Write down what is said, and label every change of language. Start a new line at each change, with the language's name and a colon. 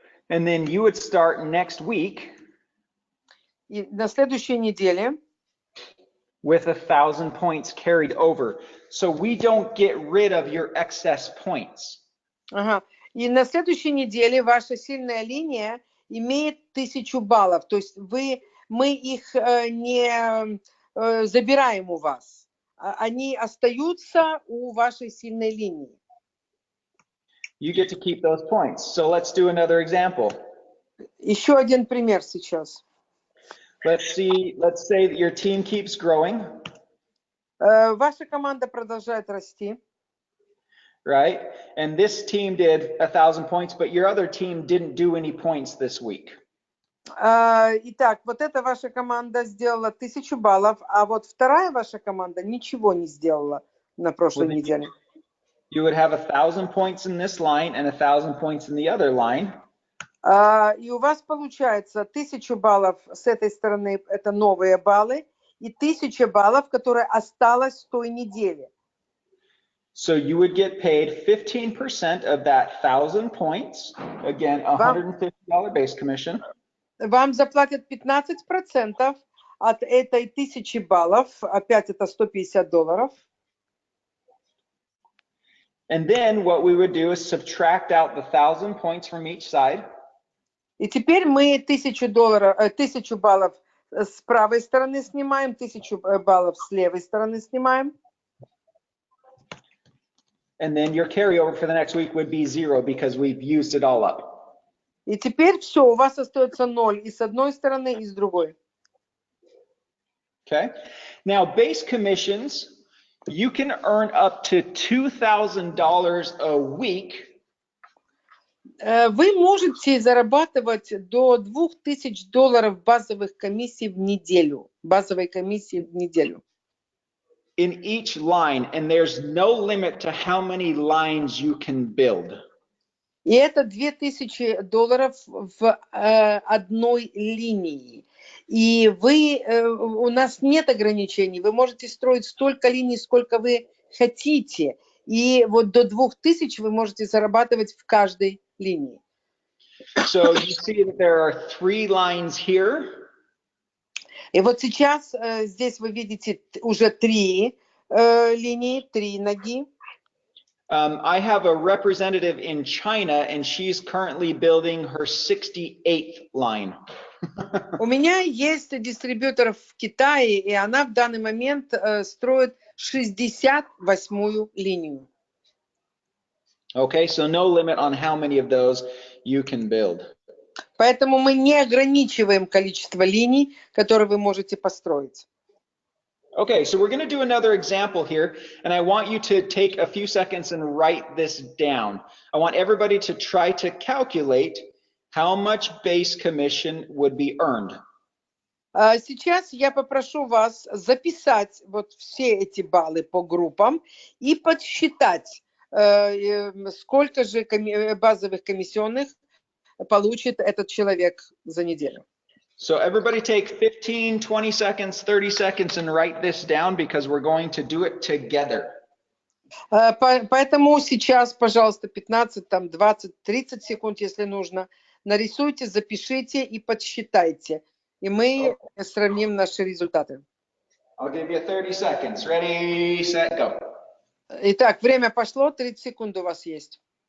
English: And then you would start next week.
Russian: И на следующей неделе
English: with 1,000 points carried over. So we don't get rid of your excess points.
Russian: Ага. И на следующей неделе ваша сильная линия имеет 1000 баллов. То есть мы их не забираем у вас. они остаются у вашей сильной линии.
English: You get to keep those points. So let's do another example.
Russian: Еще один пример сейчас.
English: Let's say that your team keeps growing,
Russian: Ваша команда продолжает расти.
English: right? And this team did 1,000 points, but your other team didn't do any points this week.
Russian: Итак, вот эта ваша команда сделала 1000 баллов, а вот вторая ваша команда ничего не сделала на прошлой неделе.
English: You would have 1,000 points in this line and 1,000 points in the other line.
Russian: И у вас получается 1000 баллов с этой стороны, это новые баллы, и 1000 баллов, которые осталось с той недели.
English: So you would get paid 15% of that 1,000 points. Again, $150 base commission.
Russian: Вам заплатят 15% от этой 1000 баллов, опять это $150.
English: And then what we would do is subtract out the 1,000 points from each side.
Russian: И теперь мы 1000 баллов с правой стороны снимаем, 1000 баллов с левой стороны снимаем.
English: And then your carryover for the next week would be 0 because we've used it all up.
Russian: И теперь все, у вас остается 0 и с одной стороны, и с другой.
English: Okay. Now, base commissions, you can earn up to $2,000 a week.
Russian: Вы можете зарабатывать до $2000 базовых комиссий в неделю. Базовой комиссии в неделю.
English: In each line, and there's no limit to how many lines you can build.
Russian: И это $2000 в одной линии. И у нас нет ограничений. Вы можете строить столько линий, сколько вы хотите. И вот до 2000 вы можете зарабатывать в каждой линии.
English: So you see that there are 3 lines here.
Russian: И вот сейчас здесь вы видите уже 3 линии, 3 ноги.
English: I have a representative in China, and she's currently building her 68th line.
Russian: У меня есть дистрибьютор в Китае, и она в данный момент строит 68-ю линию.
English: Okay, so no limit on how many of those you can build.
Russian: Поэтому мы не ограничиваем количество линий, которые вы можете построить.
English: Okay, so we're going to do another example here, and I want you to take a few seconds and write this down. I want everybody to try to calculate how much base commission would be earned.
Russian: Сейчас я попрошу вас записать вот все эти баллы по группам и подсчитать, сколько же базовых комиссионных получит этот человек за неделю.
English: So everybody take 15, 20 seconds, 30 seconds and write this down because we're going to do it together.
Russian: Поэтому сейчас, пожалуйста, 15, там 20, 30 секунд, если нужно, нарисуйте, запишите и подсчитайте. И мы сравним наши результаты.
English: I'll give you 30 seconds. Ready, set, go.
Russian: Итак, время пошло, 30 секунд у вас есть.